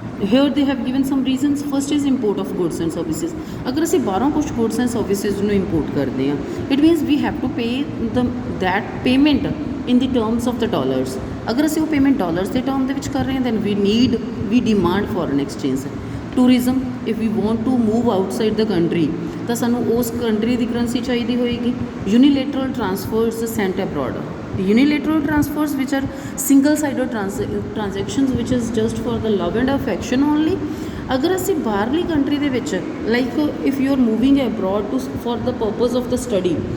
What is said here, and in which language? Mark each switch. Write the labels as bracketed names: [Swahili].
[English] here they have given some reasons. First is import of goods and services. [Punjabi] ਅਗਰ ਅਸੀਂ ਬਾਹਰੋਂ ਕੁਛ goods and services ਨੂੰ import ਕਰਦੇ ਹਾਂ, [English] it means we have to pay that payment in the terms of the dollars. [Punjabi] ਅਗਰ ਅਸੀਂ ਉਹ ਪੇਮੈਂਟ ਡਾਲਰਸ ਦੇ ਟਰਮ ਦੇ ਵਿੱਚ ਕਰ ਰਹੇ ਹਾਂ, [English] then we demand foreign exchange. Tourism, if we want to move outside the country, [Punjabi] ਤਾਂ ਸਾਨੂੰ ਉਸ ਕੰਟਰੀ ਦੀ ਕਰੰਸੀ ਚਾਹੀਦੀ ਹੋਏਗੀ. [English] Unilateral transfers sent abroad. Unilateral transfers which are single-sided transactions which is just for the love and affection only. [Punjabi] ਅਗਰ ਅਸੀਂ ਬਾਹਰਲੀ country ਦੇ ਵਿੱਚ, [English] like if you are moving abroad for the purpose of the study,